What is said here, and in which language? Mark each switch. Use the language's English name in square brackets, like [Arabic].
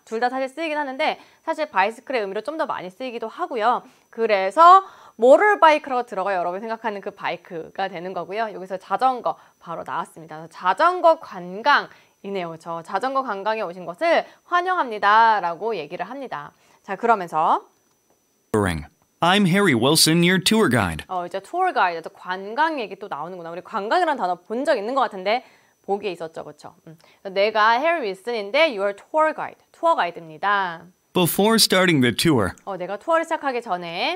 [Korean] 둘 다 사실 쓰이긴 하는데 사실 바이시클의 의미로 좀 더 많이 쓰이기도 하고요. 그래서 모터바이크라고 들어가 여러분 생각하는 그 바이크가 되는 거고요. 여기서 자전거 바로 나왔습니다. 자전거 관광이네요. 저 자전거 관광에 오신 것을 환영합니다 라고 얘기를 합니다. 자, 그러면서 [English] I'm Harry Wilson, your tour guide. [Korean] 이제 투어 가이드, 관광 얘기 또 나오는구나. 우리 관광이라는 단어 본 적 있는 것 같은데 보기에 있었죠, 그렇죠? 내가 해리 윌슨인데 [English] your tour guide, [Korean] 투어 가이드입니다. [English] Before starting the tour, [Korean] 내가 투어를 시작하기 전에